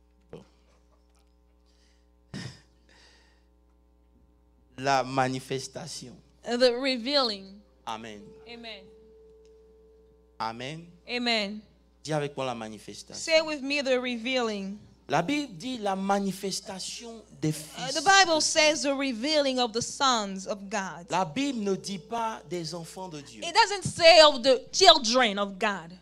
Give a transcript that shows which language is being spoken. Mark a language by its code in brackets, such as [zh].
[fr] Bon. La manifestation. [en] The revealing. Amen. Amen. Amen. Amen. [fr] Dis avec moi la manifestation. [en] Say with me the revealing. [fr] La Bible dit la manifestation des fils. [en] The Bible says the revealing of the sons of God. [fr] La Bible ne dit pas des enfants de Dieu. [en] It doesn't say of the children of God.